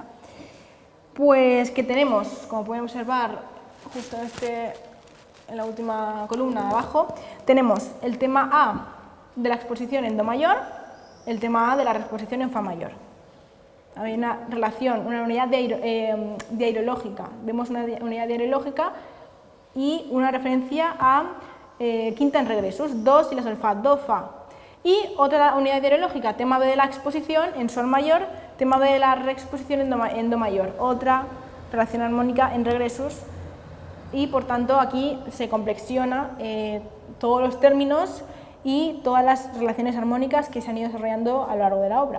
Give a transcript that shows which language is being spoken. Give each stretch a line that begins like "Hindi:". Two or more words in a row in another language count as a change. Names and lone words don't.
Spanish: Pues que tenemos, como pueden observar justo en la última columna de abajo, tenemos el tema A de la exposición en do mayor, el tema A de la reexposición en fa mayor. Hay una relación, una unidad diairológica. Vemos una unidad diairológica y una referencia a quinta en regresos, do, si, la, sol, fa, do, fa. Y otra unidad diairológica, tema B de la exposición en sol mayor, tema B de la reexposición en do mayor. Otra relación armónica en regresos y por tanto aquí se complexiona todos los términos y todas las relaciones armónicas que se han ido desarrollando a lo largo de la obra.